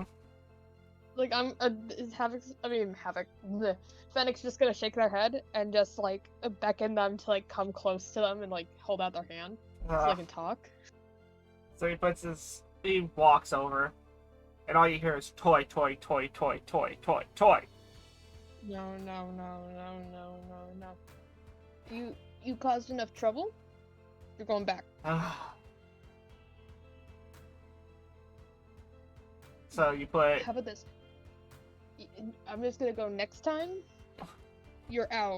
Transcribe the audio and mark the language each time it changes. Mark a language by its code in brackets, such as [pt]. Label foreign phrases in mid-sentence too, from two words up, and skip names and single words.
[en] Like, is Havoc, the Fennec's just gonna shake their head and just, like, beckon them to, like, come close to them and, like, hold out their hand so they can talk. So he walks over, and all you hear is toy, toy, toy, toy, toy, toy, toy. No. You caused enough trouble? You're going back. So you put... How about this? I'm just gonna go next time. You're out.